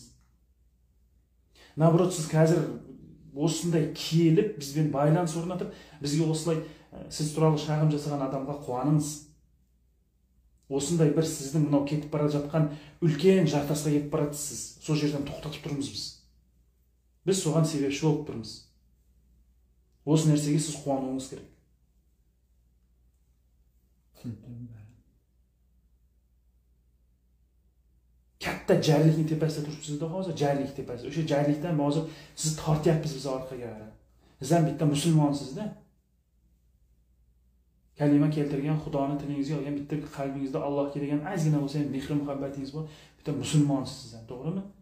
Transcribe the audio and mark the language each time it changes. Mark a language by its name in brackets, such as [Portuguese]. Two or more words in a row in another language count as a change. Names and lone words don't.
[Kara-Kalpak] Наоборот, сіз қазір осындай келіп, бізбен байланыс орнатып, бізге осылай сіз туралы шағым жасаған адамға қуаныңыз. осындай бір сіздің мынау кетіп бара жатқан үлкен жартасқа кетіп баратсыз, сол жерден тоқтатып тұрмыз біз. Біз соған себепші болып тұрмыз. Осы нәрсеге сіз қуануыңыз керек. [Uzbek] Katta jarlikni tepasida turibsiz-da hozir, jarlik tepasida. O'sha jarlikdan hozir sizni tortyapmiz biz orqaga. Siz ham bitta musulmonsizda. Kalima keltirgan, Xudoni tilingizga olgan, bitta qalbingizda Allohga degan ozgina bo'lsa ham mehr muhabbatingiz bor, bitta musulmonsiz siz ham, to'g'rimi?